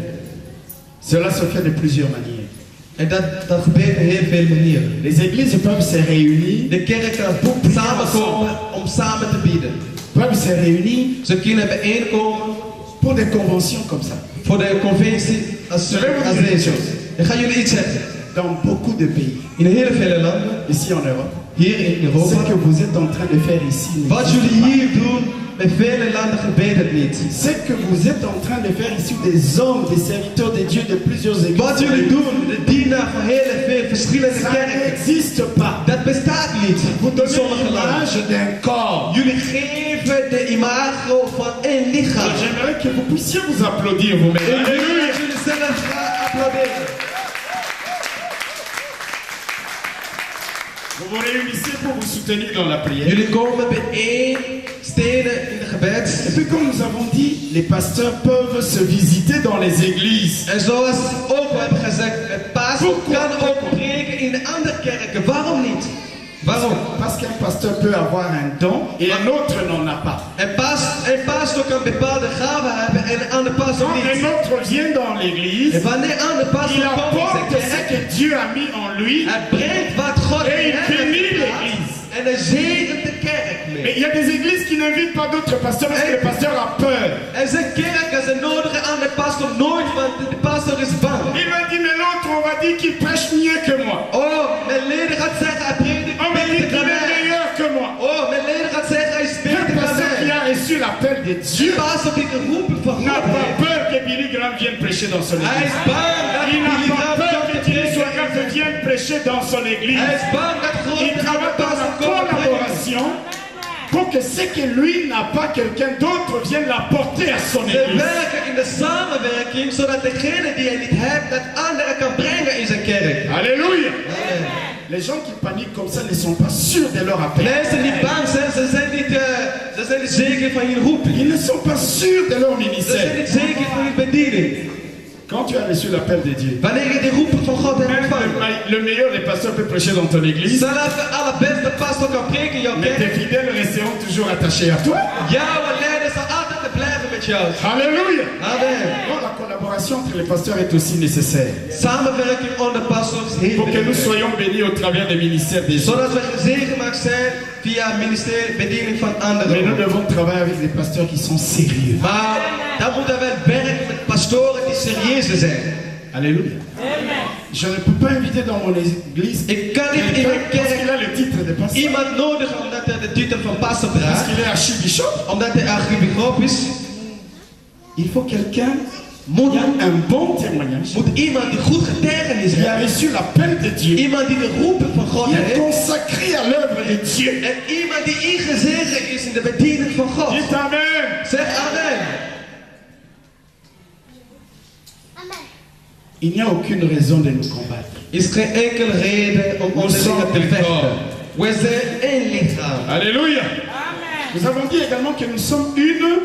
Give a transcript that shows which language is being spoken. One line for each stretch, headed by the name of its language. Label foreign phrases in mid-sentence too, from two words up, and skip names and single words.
French: Cela se fait de plusieurs manières.
Dutch: En dat gebeurt op heel veel manieren.
French: Les églises peuvent se réunir,
Dutch: De kerk kan samenkomen om samen te bieden.
French: peuvent se réunir
Dutch: Ze kunnen bijeenkomen
French: pour des conventions comme ça.
Dutch: voor de conventie als deze. Ik ga jullie iets zeggen.
French: Dans beaucoup de pays,
Dutch: In heel veel landen,
French: ici en Europe,
Dutch: hier in
French: ce
Dutch: Europa,
French: que vous êtes en train de faire ici,
Dutch: wat jullie hier doen, bij vele landen gebeurt het niet.
French: ce que vous êtes en train de faire ici, des hommes, des serviteurs de Dieu de plusieurs églises,
Dutch: Wat jullie doen, de dienaar van heel veel verschillende
French: ça
Dutch: kerken,
French: n'existe pas.
Dutch: dat bestaat niet
French: Vous
Dutch: in
French: donnez
Dutch: sommige landen.
French: l'image d'un corps.
Dutch: Jullie geven de imago van één lichaam.
French: J'aimerais que vous puissiez vous applaudir vous-même.
Dutch: Ik wil
French: Alléluia.
Dutch: dat jullie zelf gaan applauderen.
French: Vous vous réunissez pour vous soutenir dans la prière.
Dutch: Jullie komen bijeen stenen in de gebed.
French: Et puis comme nous avons dit, les pasteurs peuvent se visiter dans les églises.
Dutch: En zoals ook we hebben gezegd, het pastor kan ook preken in de andere kerken. Waarom niet? Waarom?
French: Parce qu'un pasteur peut avoir un don et un autre n'en a pas.
Dutch: Een pastor kan bepaalde gaven hebben en een andere pastor
French: Quand un
Dutch: niet.
French: autre vient dans l'église,
Dutch: En wanneer een andere
French: il
Dutch: pastor komt in
French: apporte
Dutch: de
French: ce
Dutch: kerk,
French: que Dieu a mis en lui
Dutch: hij brengt wat God
French: et
Dutch: in
French: il
Dutch: hem
French: bénit
Dutch: heeft
French: l'église.
Dutch: geplaatst en hij zegent de kerk
French: Mais
Dutch: mee.
French: il y a des églises qui n'invitent pas d'autres pasteurs parce que le pasteur a peur.
Dutch: Er zijn kerken, ze nodigen aan de pastor nooit, want de pastor is bang.
French: Il m'a dit, mais l'autre, on va dire qu'il prêche mieux que moi.
Dutch: Oh, mijn leden gaat zeggen, hij predikt
French: On va dire
Dutch: beter
French: qu'il
Dutch: dan
French: est
Dutch: mij.
French: meilleur que moi.
Dutch: Oh, mijn leden gaat zeggen, hij is
French: Un
Dutch: beter dan
French: pasteur qui
Dutch: mij.
French: a reçu l'appel de Dieu
Dutch: De pastor die geroepen van
French: n'a
Dutch: God
French: pas
Dutch: heeft.
French: peur que Billy Graham vienne prêcher dans son
Dutch: Hij
French: église.
Dutch: is bang dat
French: Il n'a
Dutch: Billy
French: pas
Dutch: Graham
French: peur
Dutch: komt
French: que
Dutch: te
French: Thierry
Dutch: prediken.
French: Swaggart vienne prêcher dans son église.
Dutch: Hij is bang dat God
French: Il travaille dans la collaboration pour que ce que lui n'a pas, quelqu'un d'autre vienne l'apporter à son
Dutch: Ze
French: église.
Dutch: werken in de samenwerking, zodat degene die hij niet heeft, dat anderen kan brengen in zijn kerk.
French: Alléluia. Les gens qui paniquent comme ça ne sont pas sûrs de leur appel.
Dutch: Mensen die bang zijn, ze zijn niet zeker van hun roeping.
French: Ils ne sont pas sûrs de leur
Dutch: Ze zijn
French: ministère.
Dutch: niet zeker van hun bediening.
French: Quand tu as reçu l'appel de Dieu,
Dutch: Wanneer je de roeping van God hebt
French: même
Dutch: ontvangen,
French: le meilleur des pasteurs peut prêcher dans ton église,
Dutch: zelfs de allerbeste pastor kan preken in jouw
French: mais tes
Dutch: kerk.
French: fidèles resteront toujours attachés à toi.
Dutch: Jouw leider zal altijd te blijven met jou.
French: Alléluia. Amen. Donc la collaboration entre les pasteurs est aussi nécessaire
Dutch: Samenwerking onder pastors is heel
French: pour que nous
Dutch: belangrijk.
French: soyons bénis au travers des ministères des autres.
Dutch: Zodat we gezegend zijn via het ministerie bediening van
French: Mais nous
Dutch: anderen.
French: devons travailler avec des pasteurs qui sont sérieux.
Dutch: Maar dan moeten we werken met pastoren die serieus zijn.
French: Alléluia. Je ne peux pas inviter dans mon église
Dutch: Ik kan niet in
French: quelqu'un
Dutch: mijn
French: parce
Dutch: kerk
French: qu'il a le titre de pasteur,
Dutch: iemand nodig omdat hij de titel van pastor
French: parce
Dutch: draagt.
French: qu'il est archibishop.
Dutch: Omdat hij archibisschop is.
French: Il faut quelqu'un qui a un bon témoignage,
Dutch: Moet iemand die goed getuigenis
French: qui a
Dutch: heeft.
French: reçu l'appel de Dieu,
Dutch: Iemand die de roeping van God
French: qui est
Dutch: heeft.
French: consacré à l'œuvre de Dieu.
Dutch: En iemand die ingezegend is in de bediening van God.
French: Dites Amen.
Dutch: Zeg amen.
French: Il n'y a aucune raison de nous combattre.
Dutch: Is geen enkele reden om onderling te vechten. We zijn één lichaam.
French: Alléluia. Nous avons dit également que nous sommes une.